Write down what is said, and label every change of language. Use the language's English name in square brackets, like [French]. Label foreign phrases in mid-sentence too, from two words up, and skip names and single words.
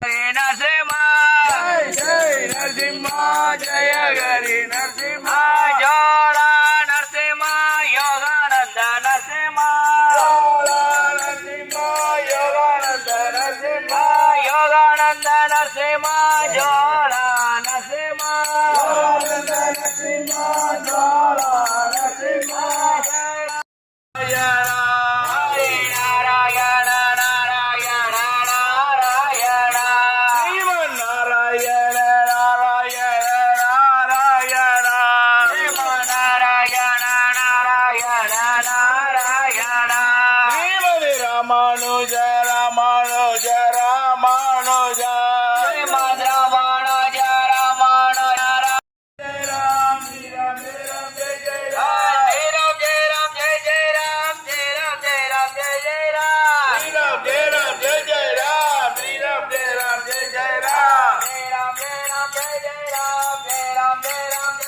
[Hindi] नरसिंहा जय नरसिंहा जय हरि नरसिंहा जोड़ा नरसिंहा योगानंद नरसिंहा नरसिंहा योगानंद नरसिंहा योगानंद नरसिंहा जोड़ा नरसिंहा योगानंद नरसिंहा जोड़ा नरसिंहा नारायण नारायण नारायण श्रीमन नारायण नारायण नारायण नारायण नारायण नारायण श्रीमद रामानुज रामानुज रामानुज श्रीमद् रामानुज रामानुज जय राम जय राम जय राम जय जय राम जय राम जय राम जय जय राम जय राम जय राम जय जय राम श्री राम जय राम जय जय राम श्री राम जय राम जय जय राम जय राम जय राम जय जय राम जय राम जय राम